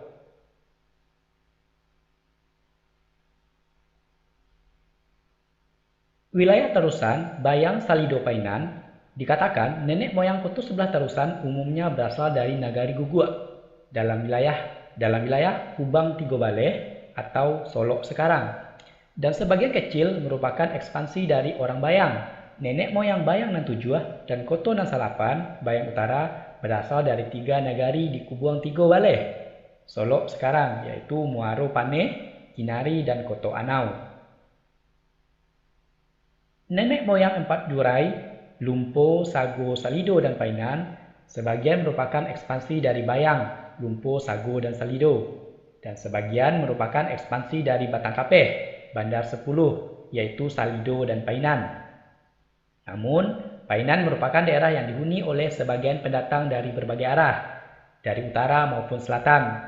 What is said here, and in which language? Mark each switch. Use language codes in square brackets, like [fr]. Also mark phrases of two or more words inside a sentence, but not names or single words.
[id] Wilayah Tarusan, Bayang, Salido, Painan dikatakan nenek moyang Koto 11 Tarusan umumnya berasal dari Nagari Guguk dalam wilayah Kubang Tigo Baleh atau Solok sekarang. Dan sebagian kecil merupakan ekspansi dari orang Bayang. Nenek moyang Bayang nan Tujuh dan Koto nan Salapan, Bayang Utara, berasal dari 3 nagari di Kubang Tigo Baleh, Solok sekarang, yaitu Muaro Paneh, Kinari, dan Koto Anau. Nenek moyang 4 Jurai, Lumpo, Sago, Salido, dan Painan, sebagian merupakan ekspansi dari Bayang, Lumpo, Sago, dan Salido. Dan sebagian merupakan ekspansi dari Batang Kapeh, Bandar 10, yaitu Salido dan Painan. Namun, Painan merupakan daerah yang dihuni oleh sebagian pendatang dari berbagai arah, dari utara maupun selatan.